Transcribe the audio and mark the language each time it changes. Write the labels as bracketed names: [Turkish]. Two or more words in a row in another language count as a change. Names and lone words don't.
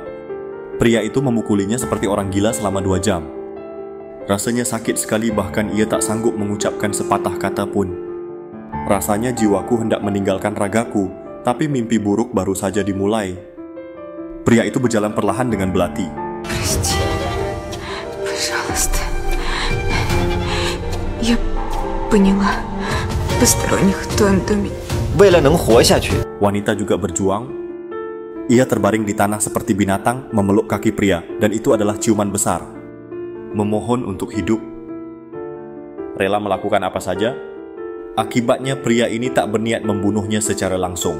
[Indonesian] Pria itu memukulinya seperti orang gila selama 2 jam. Rasanya sakit sekali, bahkan ia tak sanggup mengucapkan sepatah kata pun. Rasanya jiwaku hendak meninggalkan ragaku, tapi mimpi buruk baru saja dimulai. Pria itu berjalan perlahan dengan belati. [Russian] Прости, пожалуйста. Я поняла. Посторонних в твоем доме. [Chinese] 为了能活下去， [Indonesian] Wanita juga berjuang. Ia terbaring di tanah seperti binatang, memeluk kaki pria, dan itu adalah ciuman besar. Memohon untuk hidup. Rela melakukan apa saja. Akibatnya pria ini tak berniat membunuhnya secara langsung.